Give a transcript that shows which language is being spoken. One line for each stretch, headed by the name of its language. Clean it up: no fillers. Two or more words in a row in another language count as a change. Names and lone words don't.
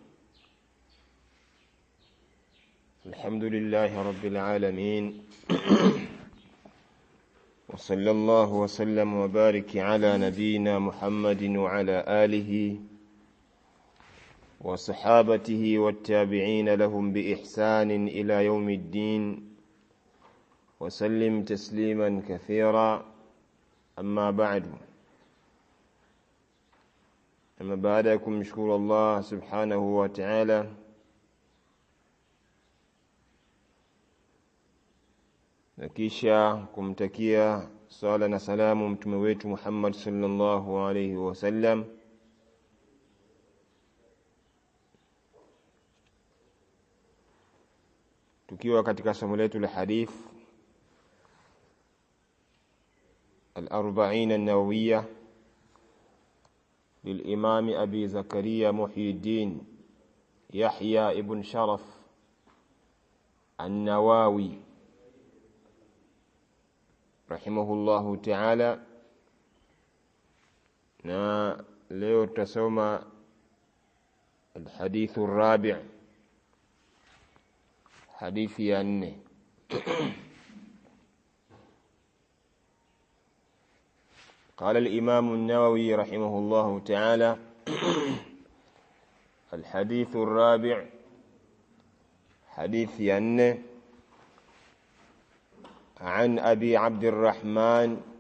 Arabic: الحمد لله رب العالمين وصلى الله وسلم وبارك على نبينا محمد وعلى آله وصحابته والتابعين لهم بإحسان إلى يوم الدين وسلم تسليما كثيرا. أما بعد، أما بعدكم مشكور الله سبحانه وتعالى
Swahili: nakisha kumtakia sala na salamu mtume wetu Muhammad
Arabic: صلى الله عليه وسلم.
Swahili: Tukiwa katika somo letu la hadith al-40 an-nawawiyya
Arabic: للإمام أبي زكريا محي الدين يحيى ابن شرف النووي رحمه الله تعالى.
Swahili: na leo tutasoma
Arabic: الحديث الرابع،
Swahili: حديث ya 4.
Arabic: قال الإمام النووي رحمه الله تعالى: الحديث الرابع، حديث ين عن أبي عبد الرحمن